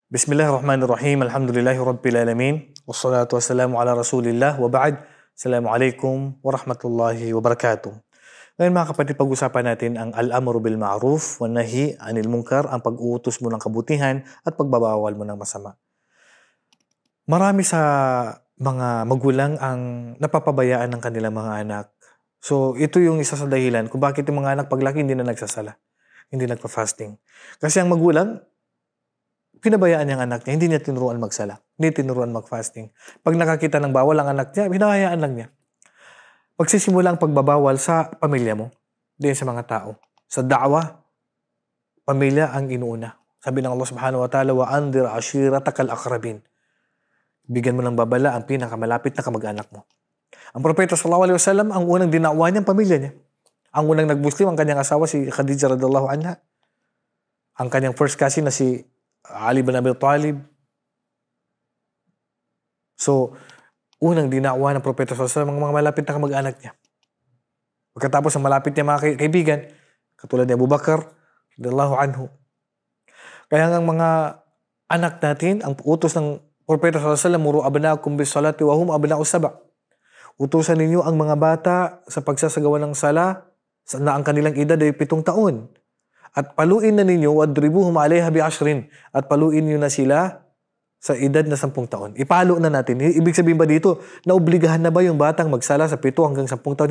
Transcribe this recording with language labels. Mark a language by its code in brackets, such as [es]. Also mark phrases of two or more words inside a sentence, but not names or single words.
[ar] بسم الله الرحمن الرحيم الحمد لله رب العالمين والصلاة والسلام على رسول الله وبعد. السلام عليكم ورحمة الله وبركاته. [tl] Ngayon mga kapatid, pag-usapan natin ang [ar] الأمر بالمعروف والنهي عن المنكر, [tl] ang pag-uutos mo ng kabutihan at pagbabawal mo ng masama. Marami sa mga magulang ang napapabayaan ng kanilang mga anak. So ito yung isa sa dahilan kung bakit yung mga anak paglaki hindi na nagsasala, hindi nagpa-fasting. Kasi ang magulang, pinabayaan niyang anak niya, hindi niya tinuruan magsala, hindi tinuruan mag-fasting. Pag nakakita ng bawal ang anak niya, hinahayaan lang niya. Pagsisimula ang pagbabawal sa pamilya mo, din sa mga tao. Sa da'wa, pamilya ang inuuna. Sabi ng Allah [ar] سبحانه وتعالى, وأنذر عشيرتك الأقربين. [tl] Bigyan mo ng babala ang pinakamalapit na kamag-anak mo. Ang propeta [ar] صلى الله عليه وسلم, [tl] ang unang dinawa niya ang pamilya niya. Ang unang nag-Muslim, ang kanyang asawa si Khadija [ar] رضي الله عنها. [tl] Ang kanyang [en] first cousin [tl] na si Ali bin Abi Talib. So, unang dinawa ng propeta [ar] صلى الله عليه وسلم [tl] ang mga malapit na kamag-anak niya. Pagkatapos ang malapit niya mga kaibigan, katulad ni Abu Bakar [ar] رضي الله عنه. [tl] Kaya ang mga anak natin, ang utos ng propeta [ar] صلى الله عليه وسلم, مروا أبناءكم بالصلاة وهم أبناء سبع'. [tl] Utusan ninyo ang mga bata sa pagsasagawa ng sala na ang kanilang edad ay 7 taon. At paluin na ninyo, [ar] واضربوهم عليها بعشر. [tl] At paluin nyo na sila sa edad na 10 taon. Ipalo na natin. Ibig sabihin ba dito, naobligahan na ba yung batang magsala sa 7 hanggang 10 taon?